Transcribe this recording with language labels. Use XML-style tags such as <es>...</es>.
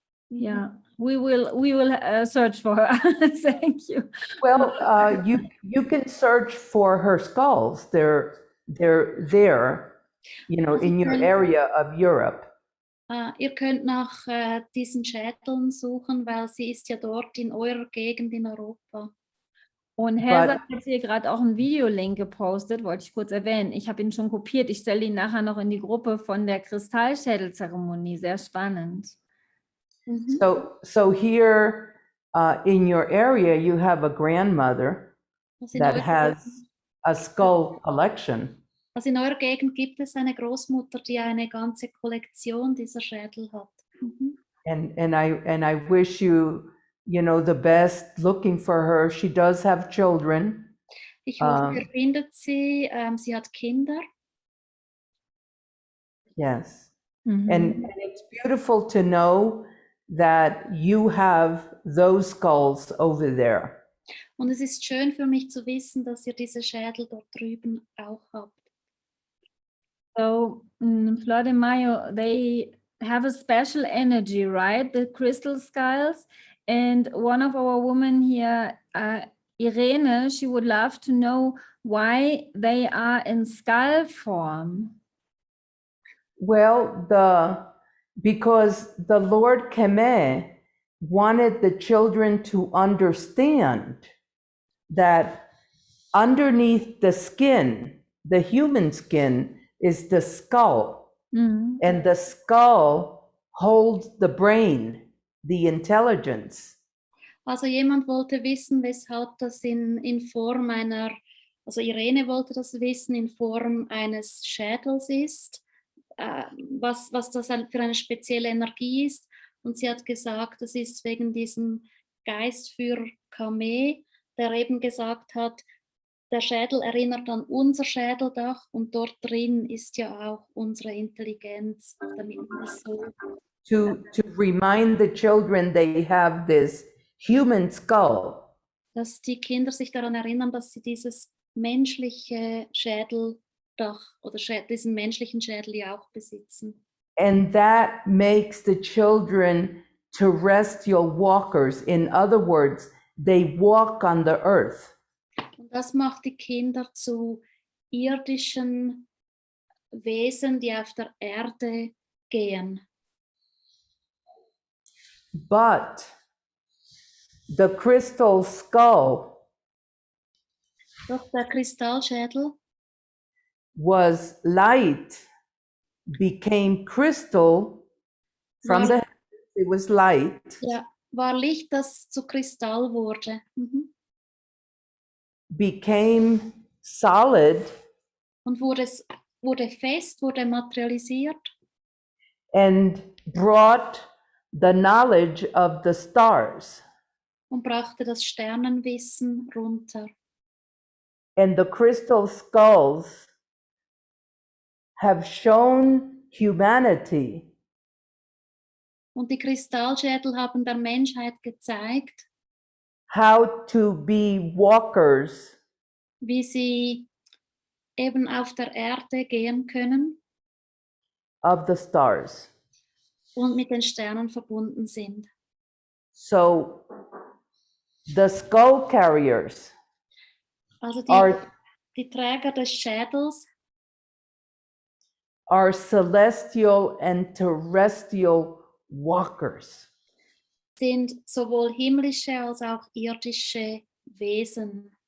<en>Yeah, we will search for her. Thank you. Well, you can search for her skulls. They're there, you know, in your area of Europe.</en> <de>Ihr könnt nach diesen Schädeln suchen, weil sie ist ja dort in eurer Gegend in Europa. Und Heather hat hier gerade auch einen Videolink gepostet, wollte ich kurz erwähnen. Ich habe ihn schon kopiert. Ich stelle ihn nachher noch in die Gruppe von der Kristallschädelzeremonie. Sehr spannend. Mhm.</de> <en>So here in your area, you have a grandmother that has a skull collection.</en> <de>Also in eurer Gegend gibt es eine Großmutter, die eine ganze Kollektion dieser Schädel hat. Mhm.</de> <en>And I wish you know, the best looking for her. She does have children.</en> <de>Ich hoffe, ihr findet sie. Sie hat Kinder.</de> <en>Yes. Mhm. And it's beautiful to know that you have those skulls over there.</en> <de>Und es ist schön für mich zu wissen, dass ihr diese Schädel dort drüben auch habt.</de> <en>So, Flordemayo, they have a special energy, right? The crystal skulls. And one of our women here, Irene, she would love to know why they are in skull form. Well, because the Lord Keme wanted the children to understand that underneath the skin, the human skin, is the skull. Mhm. And the skull holds the brain, the intelligence.</en> <de>Also jemand wollte wissen, weshalb das in Form einer, also Irene wollte das wissen, in Form eines Schädels ist, was das für eine spezielle Energie ist. Und sie hat gesagt, das ist wegen diesem Geistführer Kame, der eben gesagt hat, der Schädel erinnert an unser Schädeldach und dort drin ist ja auch unsere Intelligenz, damit man das so</de> <en>To remind the children they have this human skull.</en> <de>dass die Kinder sich daran erinnern, dass sie dieses menschliche Schädeldach oder diesen menschlichen Schädel ja auch besitzen.</de> <en>And that makes the children terrestrial walkers. In other words, they walk on the earth.</en> <de>Und das macht die Kinder zu irdischen Wesen, die auf der Erde gehen.</de> <en>But the crystal skull</en> <de>Doch der Kristallschädel</de> <en>was light, became crystal from the heavens. It was light,</en> <de>war Licht, das zu Kristall wurde.</de> <en>became solid,</en> <de>Und wurde fest, wurde materialisiert</de> <en>and brought the knowledge of the stars.</en> <de>und brachte das Sternenwissen runter.</de> <en>And the crystal skulls have shown humanity</en> <de>Und die Kristallschädel haben der Menschheit gezeigt,</de> <en>how to be walkers</en> <de>wie sie eben auf der Erde gehen können</de> <en>of the stars.</en> <de>und mit den Sternen verbunden sind.</de> <en>So the skull carriers</en> <de>Also</de> <en>are</en> <de>die Träger des Schädels</de> <en>are celestial and terrestrial walkers.</en> <de>sind sowohl himmlische als auch irdische Wesen.</de>